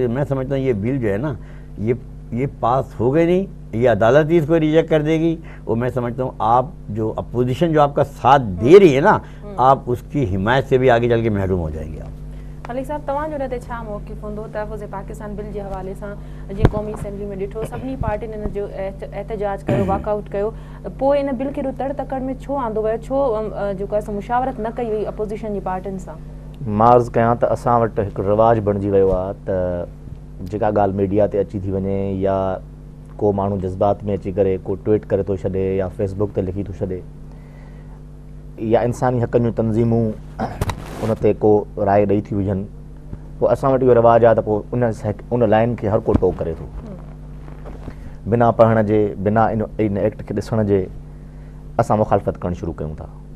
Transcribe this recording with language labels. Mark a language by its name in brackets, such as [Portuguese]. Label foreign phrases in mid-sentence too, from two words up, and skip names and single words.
[Urdu] میں سمجھتا ہوں یہ بل جو ہے نا یہ پاس ہو گئی نہیں, یہ عدالت ہی اس کو ریجیکٹ کر دے گی. اور میں سمجھتا ہوں آپ جو اپوزیشن جو آپ کا ساتھ دے رہی ہے نا, آپ اس کی حمایت سے بھی آگے چل کے محروم ہو جائیں گے. آپ [Sindhi] خلیق صاحب توہاں جو رہتے چھا موقف ہوندو تحفظ پاکستان [Urdu] بل کے حوالے سے [Sindhi] جی قومی اسمبلی میں ڈٹھو سبھی پارٹین ان جو احتجاج کयो واک आउट कयो पोइ इन बिल खे तड़ तकड़ में छो आंदो वियो, छो जेको आहे मुशावरत न कई वई अपोजिशन जी पार्टियुनि सां? मां अर्ज़ु कयां त असां वटि हिकु रिवाज बणिजी वियो आहे त जेका ॻाल्हि मीडिया ते अची थी वञे या को माण्हू जज़्बात में अची करे को ट्वीट करे थो छॾे या फेसबुक ते लिखी थो छॾे या इंसानी हक़नि जूं तंज़ीमूं उन ते को राय ॾेई थी विझनि, पोइ असां वटि इहो रिवाजु आहे त पोइ उन लाइन खे हर को टोक करे थो बिना पढ़ण जे, बिना इन एक्ट खे ॾिसण जे असां मुखालफ़त करणु शुरू कयूं था.